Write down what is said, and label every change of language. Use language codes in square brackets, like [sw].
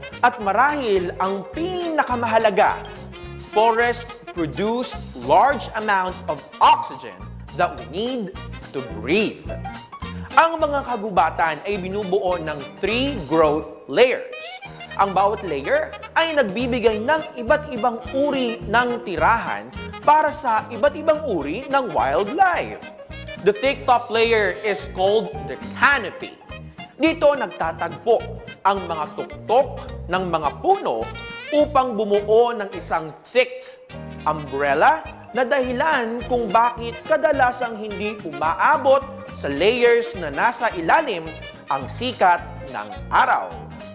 [tl] At marahil ang pinakamahalaga, [en] forests produce large amounts of oxygen that we need to breathe. [tl] Ang mga kagubatan ay binubuo ng 3 growth layers. Ang bawat layer ay nagbibigay ng iba't ibang uri ng tirahan para sa iba't ibang uri ng wildlife. [en] The thick top layer is called the canopy. [tl] Dito nagtatagpo ang mga tuktok ng mga puno upang bumuo ng isang [en] thick umbrella [tl] na dahilan kung bakit kadalasang hindi umaabot sa layers na nasa ilalim ang sikat ng araw.